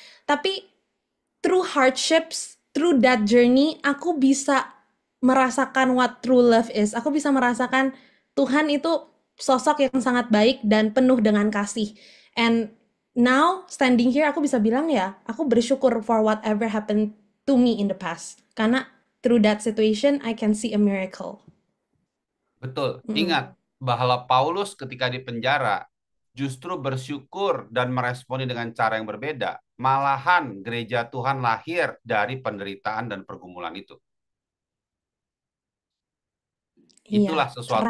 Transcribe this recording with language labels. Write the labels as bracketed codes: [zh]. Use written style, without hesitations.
[id] Tapi [en] through hardships, through that journey, [id] aku bisa merasakan [en] what true love is. [id] Aku bisa merasakan Tuhan itu sosok yang sangat baik dan penuh dengan kasih. [en] And now standing here [id] aku bisa bilang ya, aku bersyukur [en] for whatever happened to me in the past. [id] Karena [en] through that situation I can see a miracle. [id] Betul. Ingat bahwa Paulus ketika di penjara justru bersyukur dan meresponi dengan cara yang berbeda. Malahan gereja Tuhan lahir dari penderitaan dan pergumulan itu. Itulah sesuatu